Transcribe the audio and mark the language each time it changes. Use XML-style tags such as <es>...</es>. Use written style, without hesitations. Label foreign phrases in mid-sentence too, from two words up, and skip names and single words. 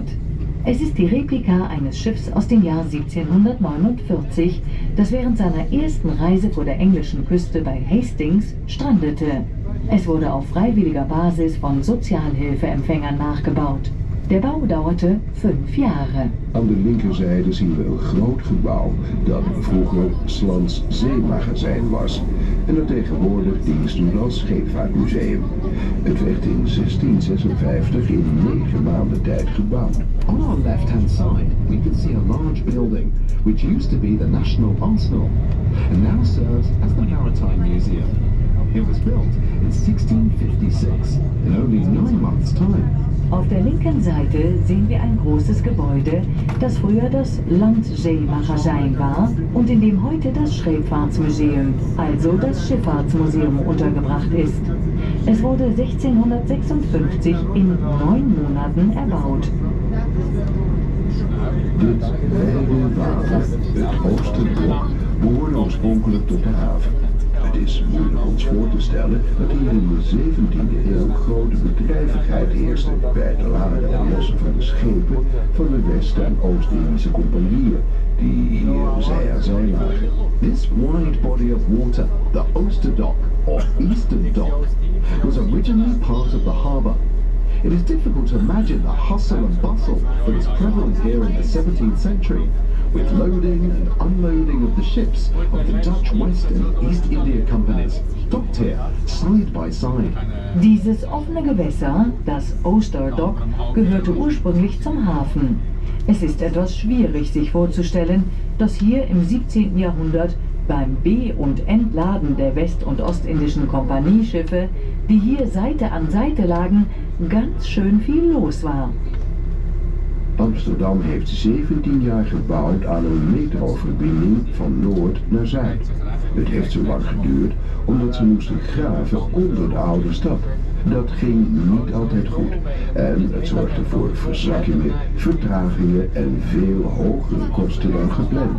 <de>Es ist die Replika eines Schiffs aus dem Jahr 1749, das während seiner ersten Reise vor der englischen Küste bei Hastings strandete. Es wurde auf freiwilliger Basis von Sozialhilfeempfängern nachgebaut. Der Bau dauerte 5 Jahre.</de> <nl>Aan de linkerzijde zien we een groot gebouw dat vroeger Slans zeemagazijn was en dat tegenwoordig dienst doet als scheepvaartmuseum. Het werd in 1656 in 9 maanden tijd gebouwd.</nl> <en>On our left-hand side, we can see a large building, which used to be the National Arsenal, and now serves as the Maritime Museum. It was built in 1656, in only 9 months' time.</en> <de>Auf der linken Seite sehen wir ein großes Gebäude, das früher</de> <nl>das Landzeemagazijn</nl> <de>war und in dem heute das Scheepvaartmuseum, also das Schifffahrtsmuseum, untergebracht ist. Es wurde 1656 in 9 Monaten erbaut.</de> <nl>Dit wijde water, het Oosterblok, behoorde oorspronkelijk tot de haven. Het is moeilijk ons voor te stellen dat hier in de 17e eeuw grote bedrijvigheid heerste bij het laden en lossen van de schepen van de West- en Oost-Indische compagnieën die hier zij aan zij lagen.</nl> <en>This wide body of water, the Oosterdock or Eastern Dock, was originally part of the harbour. It is difficult to imagine the hustle and bustle that was prevalent here in the 17th century, with loading and unloading of the ships of the Dutch West and East India Companies, docked here side by side.</en> <de>Dieses offene Gewässer, das Oosterdock, gehörte ursprünglich zum Hafen. Es ist etwas schwierig sich vorzustellen, dass hier im 17. Jahrhundert beim Be- und Entladen der west- und ostindischen Kompanieschiffe, die hier Seite an Seite lagen, ganz schön viel los war.</de> <nl>Amsterdam heeft 17 jaar gebouwd aan een metroverbinding van noord naar zuid. Het heeft zo lang geduurd omdat ze moesten graven onder de oude stad. Dat ging niet altijd goed en het zorgde voor verzakkingen, vertragingen en veel hogere kosten dan gepland.</nl>